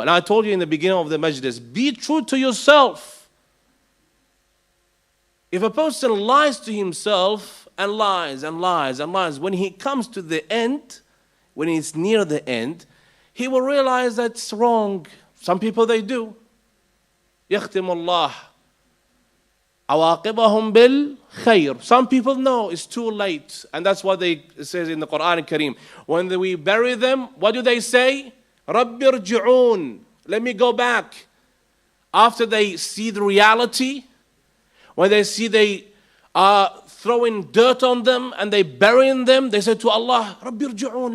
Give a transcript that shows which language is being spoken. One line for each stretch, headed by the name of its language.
English: And I told you in the beginning of the majlis, be true to yourself. If a person lies to himself and lies and lies and lies, when he comes to the end, when he's near the end, he will realize that's wrong. Some people, they do.
Arabic: يختم الله عواقبهم بالخير.
English: Some people know it's too late. And that's what it says in the Quran Kareem. When we bury them, what do they say?
Arabic: رَبِّ ارْجِعُونَ.
English: Let me go back. After they see the reality, when they see they are throwing dirt on them and they burying them, they say to Allah,
Arabic: رَبِّ ارْجِعُونَ.